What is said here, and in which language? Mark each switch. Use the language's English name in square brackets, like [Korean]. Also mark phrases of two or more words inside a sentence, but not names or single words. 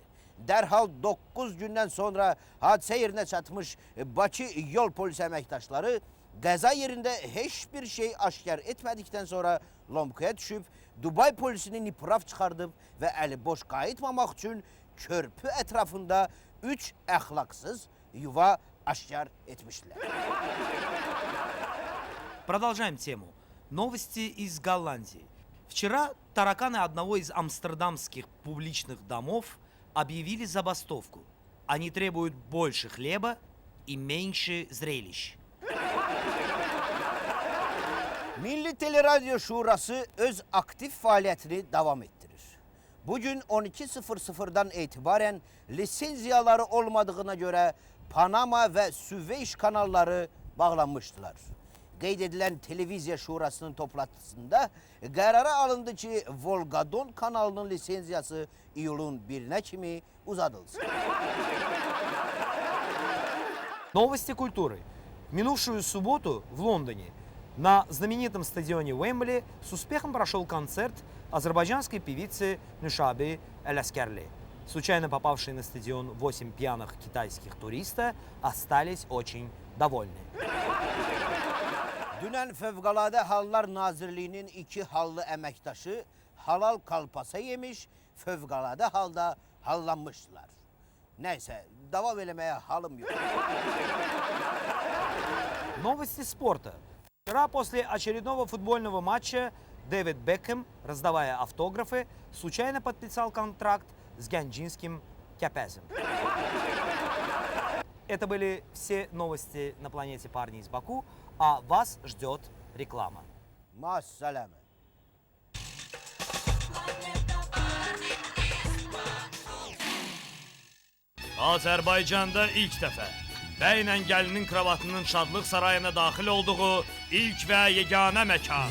[Azerbaijani] Dərhal 9 gündən sonra hadisə yerinə çatmış Bakı yol polisi əməkdaşları qəza yerində heç bir şey aşkar etmədikdən sonra lomkaya düşüb, Dubay polisini nipraf çıxardıb və əli boş qayıtmamaq üçün körpü ətrafında 3 əxlaqsız yuva aşkar etmişler. [Russian] Продолжаем тему. Новости из Голландии. Вчера тараканы одного из амстердамских публичных домов объявили забастовку. Они требуют больше хлеба и меньше зрелищ. [Azerbaijani] Milli Teleradyo Şurası öz aktif fəaliyyətini davam etdirir. Bugün 12:00'dan etibarən lisenziyaları olmadığına görə Panama və Süveyş kanalları bağlanmışdılar. Qeyd edilən Televiziya Şurasının toplantısında qərara alındı ki, Volgadon kanalının lisenziyası iyulun 1-nə kimi uzadılsın. [Russian] Новости культуры. В минувшую субботу в Лондоне на знаменитом стадионе Уэмбли с успехом прошел концерт азербайджанской певицы Нушаби Эль-Аскерли. Случайно попавшие на стадион 8 пьяных китайских туристов остались очень довольны. [Azerbaijani] Dünən Fövqəladə Hallar Nazirliyinin 2 hallı əməkdaşı halal kalpasa yemiş, fövqəladə halda hallanmışdılar. Nəysə, davam eləməyə halım yox. [Russian] Новости спорта. Вчера после очередного футбольного матча Дэвид Бекхэм, раздавая автографы, случайно подписал контракт с Гянджинским Кяпезом. Это были все новости на планете Парни из Баку, а вас ждет реклама. [Azerbaijani] Maassalamə. Azərbaycanda ilk dəfə bəylə gəlinin kravatının şadlıq sarayına daxil olduğu ilk və yeganə məkan.